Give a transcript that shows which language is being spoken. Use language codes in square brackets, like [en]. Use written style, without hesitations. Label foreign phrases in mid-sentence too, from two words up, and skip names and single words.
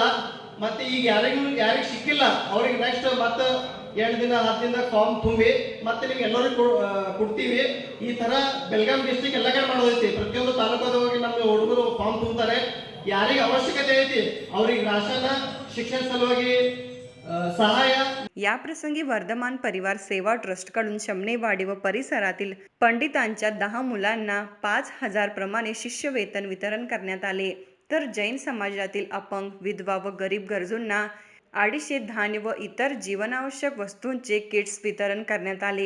[kn] ಮತ್ತೆ ಈಗ ಯಾರಿಗೆ ಸಿಕ್ಕಿಲ್ಲ ಅವ್ರಿಗೆ ನೆಕ್ಸ್ಟ್ ಮತ್ತೆ 2 ದಿನ 10 ದಿನ ಫಾರ್ಮ್ ತುಂಬಿ ಮತ್ತೆ ನಿಮ್ಗೆ ಎಲ್ಲರಿಗೂ ಕೊಡ್ತೀವಿ. ಈ ತರ ಬೆಳಗಾಂ ಡಿಸ್ಟ್ರಿಕ್ಟ್ ಎಲ್ಲ ಕಡೆ ಮಾಡೋದೈತಿ. ಪ್ರತಿಯೊಂದು ತಾಲೂಕದ ಹೋಗಿ ನಮ್ಮ ಹುಡುಗರು ಫಾರ್ಮ್ ತುಂಬ್ತಾರೆ. ಯಾರಿಗೆ ಅವಶ್ಯಕತೆ ಐತಿ ಅವ್ರಿಗೆ ರಾಶನ, ಶಿಕ್ಷಣ ಸಲುವಾಗಿ सहाय. [mr] याप्रसंगी वर्धमान परिवार सेवा ट्रस्टकडून शमनेवाडी व परिसरातील पंडितांच्या 10 मुलांना 5,000 प्रमाणे शिष्यवेतन वितरण करण्यात आले. तर जैन समाजातील अपंग, विधवा व गरीब गरजूंना 250 धान्य व इतर जीवनावश्यक वस्तूंचे किट्स वितरण करण्यात आले.